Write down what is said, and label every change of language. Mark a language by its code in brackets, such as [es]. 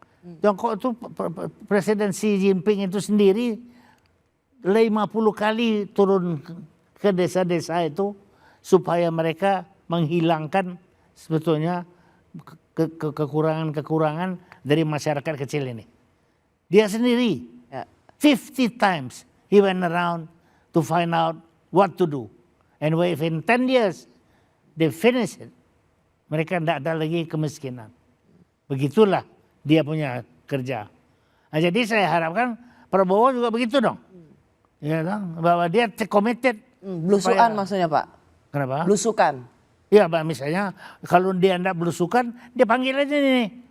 [id] Tiongkok itu Presiden Xi Jinping itu sendiri 50 kali turun ke desa-desa itu supaya mereka menghilangkan sebetulnya kekurangan-kekurangan dari masyarakat kecil ini. Dia sendiri Ya. [en] 50 times he went around to find out what to do. And within 10 years they finish it. [id] Mereka tidak ada lagi kemiskinan. Begitulah dia punya kerja. Nah, jadi saya harapkan Prabowo juga begitu dong. Ya, dong? Bahwa dia committed. Belusukan maksudnya Pak? Kenapa? Belusukan. Ya, Pak, misalnya kalau dia tidak belusukan, dia panggil aja nih.